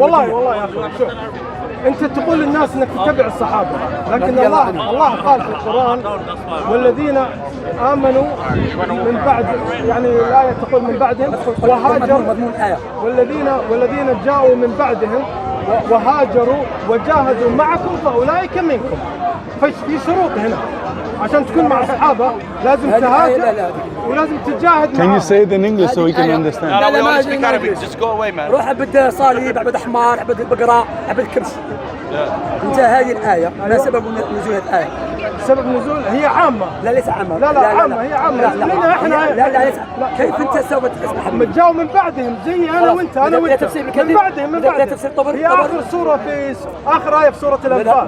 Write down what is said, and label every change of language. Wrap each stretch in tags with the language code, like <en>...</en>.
<ar>والله يا اخوي شوف، انت تقول للناس انك تتبع الصحابه، لكن الله قال في القران والذين امنوا من بعد، يعني الايه تقول من بعدهم وهاجروا، مضمون الايه والذين جاءوا من بعدهم وهاجروا وجاهدوا معكم فاولئك منكم. في شروط هنا عشان تكون مع الصحابه، لازم تهاجر ولازم تجاهد معهم.</ar> <en>Can you say it in English so we can understand?</en> <ar>لا ما</ar> <en>speak Arabic. Just go away man.</en> <ar>روح عبد صليب، عبد حمار، عبد بقره، عبد كبش. انت هذه الايه ما سبب نزول هذه الايه؟ سبب نزول هي عامه. لا ليس عامه. لا عامه، هي عامه. لا احنا لا ليس. كيف انت سوف تسمح ما جاوا من بعدهم زي انا وانت من بعدهم هي اخر سوره في اخر ايه في سوره الانفال.</ar>